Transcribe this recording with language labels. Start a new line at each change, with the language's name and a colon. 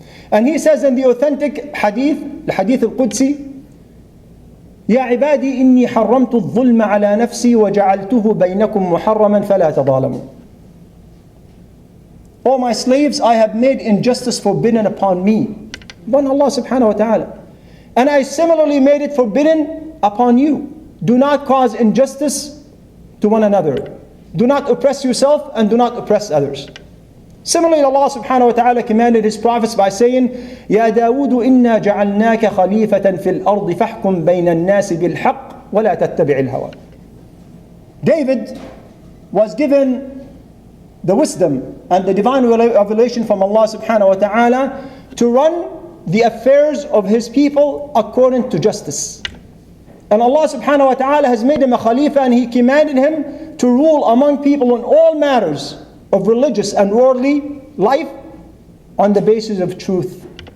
English: And He says in the authentic hadith, the hadith al-Qudsi,
Arabic: يا عبادي إني حرمت الظلم على نفسي وجعلته بينكم محرما فلا تظالموا.
English: O my slaves, I have made injustice forbidden upon me. Upon Allah subhanahu wa ta'ala. And I similarly made it forbidden upon you. Do not cause injustice to one another. Do not oppress yourself and do not oppress others. Similarly, Allah subhanahu wa ta'ala commanded His prophets by saying,
Arabic: يا داود إنا جعلناك خليفة في الأرض فاحكم بين الناس بالحق ولا تتبع الهوى.
English: David was given the wisdom and the divine revelation from Allah subhanahu wa ta'ala to run the affairs of His people according to justice. And Allah subhanahu wa ta'ala has made him a khalifa, and He commanded him to rule among people on all matters of religious and worldly life on the basis of truth.